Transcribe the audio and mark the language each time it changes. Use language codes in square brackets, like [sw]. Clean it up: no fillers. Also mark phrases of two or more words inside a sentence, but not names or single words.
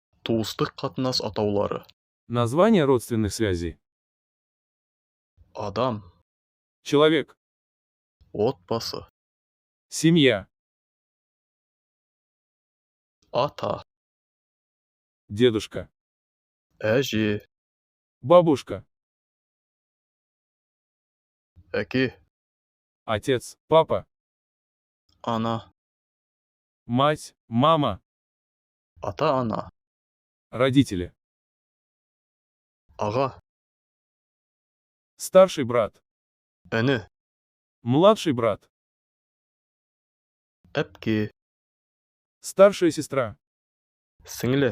[kk] туыстык катнаш атаулары. [ru] Название родственных связей. [kk] Адам, [ru] Человек. [kk] отбасы, [ru] Семья. [kk] ата, [ru] Дедушка. [kk] әже, [ru] Бабушка. [kk] әке, [ru] Отец. Папа. [kk] ана, [ru] Мать. Мама. [kk] ата-ана, [ru] Родители. [kk] ага, [ru] Старший брат. [kk] эне, [ru] Младший брат. [kk] әпке, [ru] Старшая сестра. [kk] сіңле,